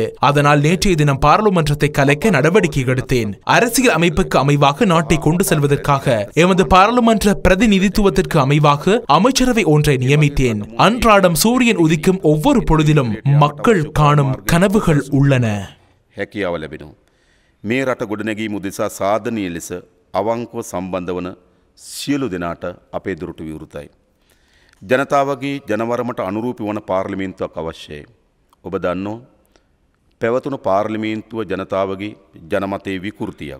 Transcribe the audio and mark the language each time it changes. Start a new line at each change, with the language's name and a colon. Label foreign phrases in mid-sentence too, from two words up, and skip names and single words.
Tamil: அதனால் நேற்றைய தினம் பாராளுமன்றத்தை கலைக்க நடவடிக்கை எடுத்தேன். அரசியல் அமைப்புக்கு அமைவாக நாட்டை கொண்டு செல்வதற்காக எமது பாராளுமன்ற பிரதிநிதித்துவத்திற்கு அமைவாக அமைச்சரவை ஒன்றை நியமித்தேன். அன்றாடம் சூரியன் உதிக்கும் ஒவ்வொரு பொழுதிலும் மக்கள் காணும் கனவுகள் உள்ளன.
Sinhala: මේ රට ගොඩනැගීම උදෙසා සාධනීය ලෙස අවංකව සම්බන්ධ වන සියලු දෙනාට අපේ දුරට විවෘතයි. ජනතාවගේ ජනවරමට අනුරූපී වන පාර්ලිමේන්තුවක් අවශ්‍යයි. ඔබ දන්නෝ පැවතුණු පාර්ලිමේන්තුව ජනතාවගේ ජනමතයේ විකෘතියක්.